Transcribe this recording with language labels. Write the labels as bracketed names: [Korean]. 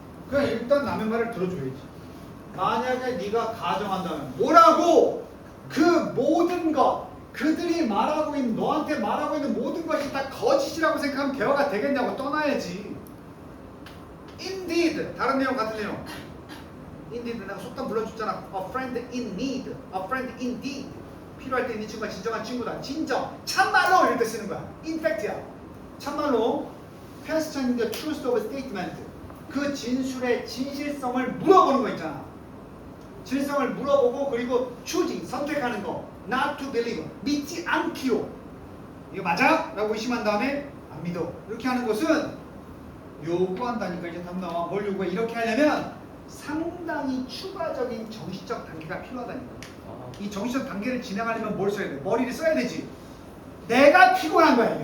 [Korean] 그냥 일단 남의 말을 들어줘야지. 만약에 네가 가정한다면 뭐라고? 그 모든 것 그들이 말하고 있는 너한테 말하고 있는 모든 것이 다 거짓이라고 생각하면 대화가 되겠냐고 떠나야지. Indeed 다른 내용 같은 내용. Indeed 내가 속담 불러줬잖아. [English] A friend in need, a friend indeed. [Korean] 필요할 때 있는 친구가 진정한 친구다. 진정, 참말로 이럴 때 쓰는 거야. [English] In fact [Korean] 야. 참말로. [English] Question the truth of a statement. [Korean] 그 진술의 진실성을 물어보는 거 있잖아. 진실성을 물어보고 그리고 choosing, 선택하는 거. [English] Not to believe, [Korean] 믿지 않기로. 이거 맞아? 라고 의심한 다음에 안 믿어. 이렇게 하는 것은 요구한다니까. 이제 답 나와. 뭘 요구해? 이렇게 하려면 상당히 추가적인 정신적 단계가 필요하다니까. 이 정신적 단계를 진행하려면 뭘 써야 돼? 머리를 써야 되지. 내가 피곤한 거야 이게.